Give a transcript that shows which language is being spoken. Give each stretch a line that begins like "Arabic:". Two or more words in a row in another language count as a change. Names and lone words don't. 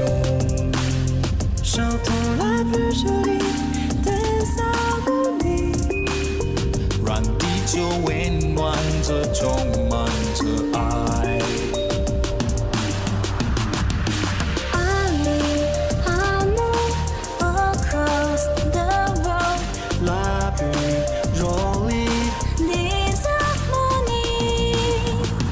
French: chantons la plus jolie des harmonies.
Chinese: 让地球温暖着，充满着爱。Amour
English: across the world,
French: la plus jolie des harmonies.